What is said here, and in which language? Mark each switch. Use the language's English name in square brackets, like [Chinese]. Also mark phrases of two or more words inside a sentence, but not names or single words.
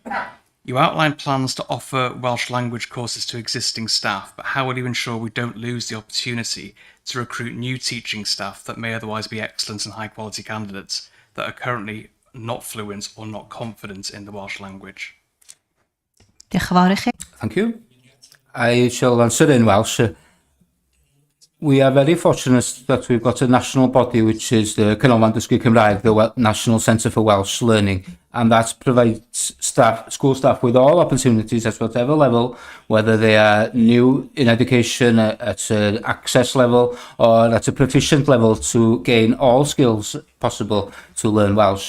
[English] You outline plans to offer Welsh language courses to existing staff, but how will you ensure we don't lose the opportunity to recruit new teaching staff that may otherwise be excellent and high quality candidates that are currently not fluent or not confident in the Welsh language? [Welsh] Diolch yn fawr I chi. [English] Thank you. I shall answer in Welsh. we are very fortunate that we've got a national body, which is the Canolfan Dysgu Cymraeg, the National Centre for Welsh Learning, and that provides school staff with all opportunities at whatever level, whether they are new in education at an access level or at a proficient level, to gain all skills possible to learn Welsh.